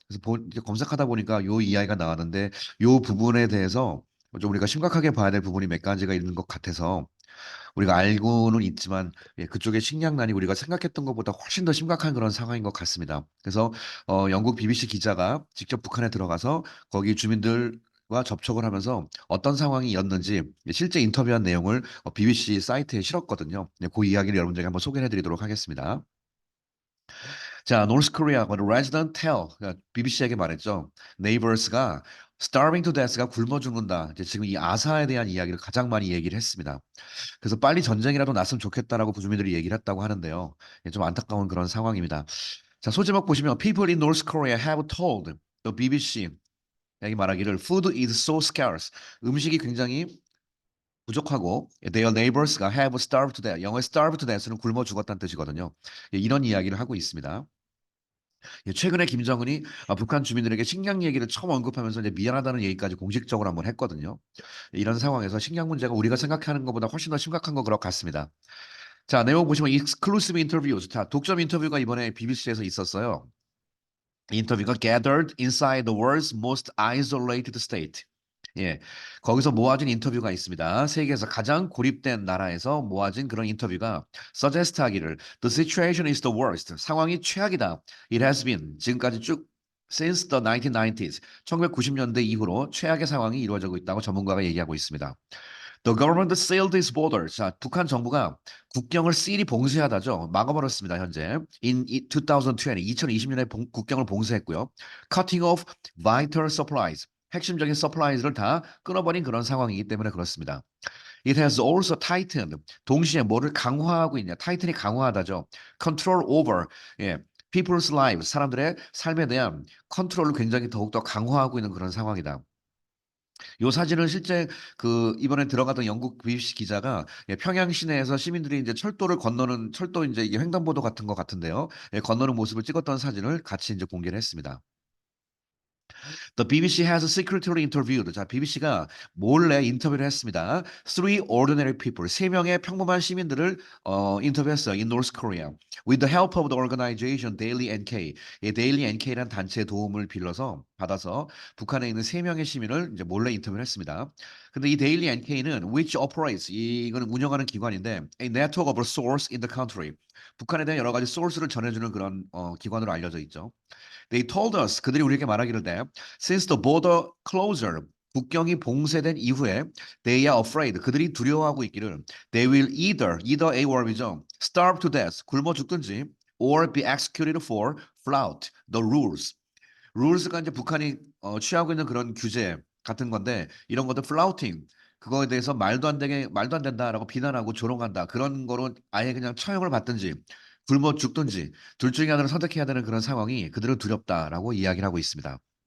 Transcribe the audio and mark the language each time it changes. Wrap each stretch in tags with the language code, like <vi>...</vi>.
<ko>그래서 이제 검색하다 보니까 요 이야기가 나왔는데 요 부분에 대해서 좀 우리가 심각하게 봐야 될 부분이 몇 가지가 있는 것 같아서 우리가 알고는 있지만 그쪽의 식량난이 우리가 생각했던 것보다 훨씬 더 심각한 그런 상황인 것 같습니다. 그래서 영국 BBC 기자가 직접 북한에 들어가서 거기 주민들과 접촉을 하면서 어떤 상황이었는지 실제 인터뷰한 내용을 BBC 사이트에 실었거든요. 네, 그 이야기를 여러분들에게 한번 소개해 드리도록 하겠습니다.</ko> <en>자, North Korea, the resident tell,</en> <ko>BBC에게 말했죠. Neighbors가</ko> <en>starving to death</en> <ko>가 굶어 죽는다. 이제 지금 이 아사에 대한 이야기를 가장 많이 얘기를 했습니다. 그래서 빨리 전쟁이라도 났으면 좋겠다라고 주민들이 얘기를 했다고 하는데요. 예, 좀 안타까운 그런 상황입니다. 자, 소제목 보시면</ko> <en>People in North Korea have told the BBC</en> <ko>여기 말하기를</ko> <en>Food is so scarce.</en> <ko>음식이 굉장히 부족하고</ko> <en>their neighbors</en> <ko>가</ko> <en>have starved to death.</en> <ko>영어의</ko> <en>starved to death</en> <ko>는 굶어 죽었다는 뜻이거든요. 예, 이런 이야기를 하고 있습니다. 예, 최근에 김정은이 북한 주민들에게 식량 얘기를 처음 언급하면서 이제 미안하다는 얘기까지 공식적으로 한번 했거든요. 이런 상황에서 식량 문제가 우리가 생각하는 것보다 훨씬 더 심각한 것 같습니다. 자, 내용 보시면</ko> <en>익스클루시브 인터뷰.</en> <ko>자, 독점 인터뷰가 이번에 BBC에서 있었어요. 이 인터뷰가</ko> <en>gathered inside the world's most isolated state.</en> <ko>예, 거기서 모아진 인터뷰가 있습니다. 세계에서 가장 고립된 나라에서 모아진 그런 인터뷰가</ko> <en>suggest</en> <ko>하기를</ko> <en>the situation is the worst.</en> <ko>상황이 최악이다.</ko> <en>It has been.</en> <ko>지금까지 쭉</ko> <en>since the 1990s.</en> <ko>1990년대 이후로 최악의 상황이 이루어지고 있다고 전문가가 얘기하고 있습니다.</ko> <en>The government sealed its borders.</en> <ko>자, 북한 정부가 국경을 seal이 봉쇄하다죠. 막아버렸습니다, 현재. In 2020년에 국경을 봉쇄했고요.</ko> <en>Cutting off vital supplies.</en> <ko>핵심적인 서플라이즈를 다 끊어버린 그런 상황이기 때문에 그렇습니다.</ko> <en>It has also tightened.</en> <ko>동시에 뭐를 강화하고 있냐. 타이튼이 강화하다죠.</ko> <en>Control over. 예. People's lives.</en> <ko>사람들의 삶에 대한 컨트롤을 굉장히 더욱더 강화하고 있는 그런 상황이다. 요 사진은 실제 그 이번에 들어갔던 영국 BBC 기자가 평양 시내에서 시민들이 이제 철도를 건너는 철도 이제 이게 횡단보도 같은 것 같은데요. 건너는 모습을 찍었던 사진을 같이 이제 공개를 했습니다.</ko> <en>The BBC has secretly interviewed.</en> <ko>자, BBC가 몰래 인터뷰를 했습니다.</ko> <en>Three ordinary people.</en> <ko>세 명의 평범한 시민들을 인터뷰했어요.</ko> <en>In North Korea. With the help of the organization Daily NK.</en> <ko>이 Daily NK라는 단체의 도움을 받아서 북한에 있는 세 명의 시민을 이제 몰래 인터뷰를 했습니다. 근데 이</ko> <en>Daily NK는 which operates</en> <ko>이거는 운영하는 기관인데</ko> <en>a network of source in the country.</en> <ko>북한에 대한 여러 가지 소스를 전해주는 그런 기관으로 알려져 있죠.</ko> <en>They told us</en> <ko>그들이 우리에게 말하기를 돼.</ko> <en>Since the border closure</en> <ko>국경이 봉쇄된 이후에</ko> <en>they are afraid</en> <ko>그들이 두려워하고 있기를</ko> <en>they will either A word이죠. starve to death</en> <ko>굶어 죽든지</ko> <en>or be executed for flout the rules.</en> <ko>rules가 이제 북한이 취하고 있는 그런 규제 같은 건데 이런 것들 flouting 그거에 대해서 말도 안 된다라고 비난하고 조롱한다 그런 거로 아예 그냥 처형을 받든지 굶어 죽든지 둘 중에 하나를 선택해야 되는 그런 상황이 그들은 두렵다라고 이야기를 하고 있습니다.</ko>